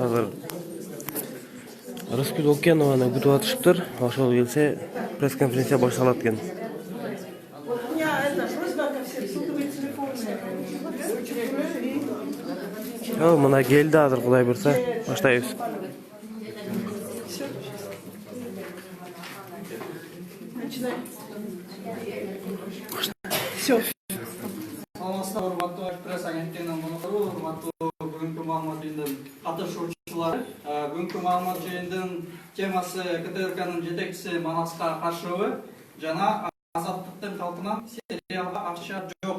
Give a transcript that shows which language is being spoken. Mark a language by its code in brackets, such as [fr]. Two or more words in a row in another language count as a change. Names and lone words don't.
[ky] Азыр Рыскүл Окенованы күтүп атышыптыр. Ошол келсе пресс-конференция башталат экен. [ru] У меня это просьба ко всем, сотовые телефоны. [ky] Мына келди азыр, Кудай буйрса баштайбыз. [ru] Начинай. Все. [ky] Саламатсыздар, урматтуу пресс агенттигинин коноктору, урматтуу бүгүнкү маалымат жыйынынын катышуучулары. Бүгүнкү маалымат жыйынынын темасы КТРКнын жетекчиси Манаска каршыбы жана азаттыктын калпынан сериалга акча жок.